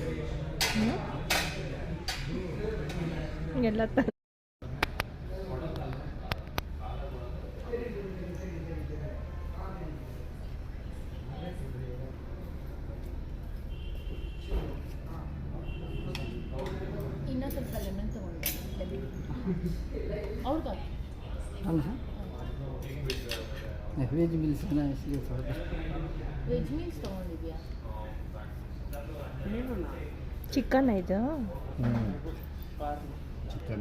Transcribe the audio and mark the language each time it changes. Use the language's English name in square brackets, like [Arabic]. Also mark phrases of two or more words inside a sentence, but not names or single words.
[Kannada] ಎಲ್ಲ ಇನ್ನೂ ಸ್ವಲ್ಪ ಲೆಮನ್ ತಗೊಂಡು ಅವ್ರಿಗೆ [English] veg meals [Hindi] है ना, इसलिए थोड़ा [English] veg meals [Kannada] ತೊಗೊಂಡಿದ್ಯಾ? ಚಿಕನ್ ಇದು ಚಿಕನ್.